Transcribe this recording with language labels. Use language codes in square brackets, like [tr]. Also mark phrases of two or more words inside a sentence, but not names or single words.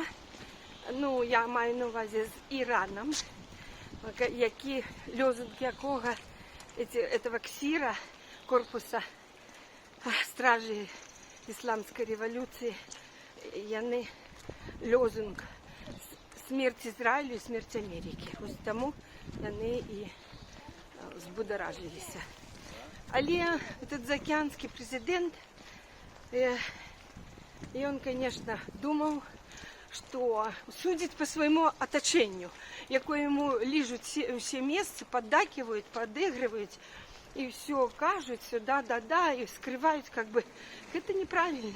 [uk] Ну, я маю на увазі з Іраном, які лозунг якого этого ксира, корпуса стражі ісламської революції, вони лозунг смерть Ізраїлю і смерть Америки. Ось тому вони і збудоражилися. [ru] Але этот заокеанский президент, и он, конечно, думал, что судить по своему оточению, якое ему лижут все месяцы, поддакивают, подыгрывают, и все кажут, все да, и скрывают, как бы, это неправильно.